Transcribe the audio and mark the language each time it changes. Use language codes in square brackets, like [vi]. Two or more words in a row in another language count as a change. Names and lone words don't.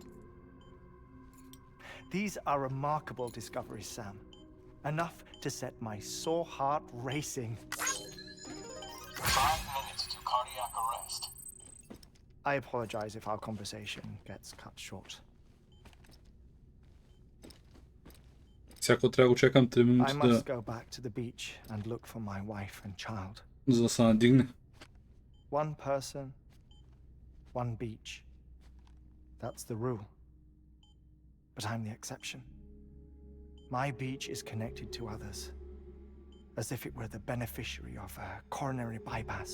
[en] These are remarkable discoveries, Sam. Enough to set my sore heart racing. 5 minutes to cardiac arrest. I apologize if our conversation gets cut short. [bg] Всяко трябва да го чекам 3 [en] I [bg] минути [en] must go back to the beach and look for my wife and child. [bg] за да се надигне. [en] One person, one beach. That's the rule. But I'm the exception. My beach is connected to others, as if it were the beneficiary of a coronary bypass.